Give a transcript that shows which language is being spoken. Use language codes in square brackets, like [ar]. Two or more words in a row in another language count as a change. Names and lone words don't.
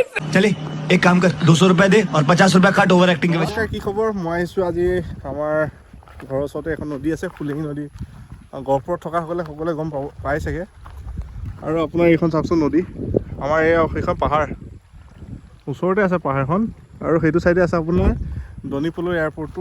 [hi] चले एक काम कर 200 रुपए दे और 50 रुपए काट ओवर एक्टिंग के वजह [as] নমস্কাৰ, কি খবৰ? মই আহিছোঁ আজি আমাৰ ঘৰৰ ওচৰতে এখন নদী আছে, ফুলেঙি নদী। গহপুৰত থকাসকলে সকলোৱে গম পাই চাগে। আৰু আপোনাৰ এইখন চাওকচোন নদী, আমাৰ এইখন পাহাৰ ওচৰতে আছে পাহাৰখন। আৰু সেইটো চাইডে আছে আপোনাৰ দনিপলৈ এয়াৰপৰ্টটো।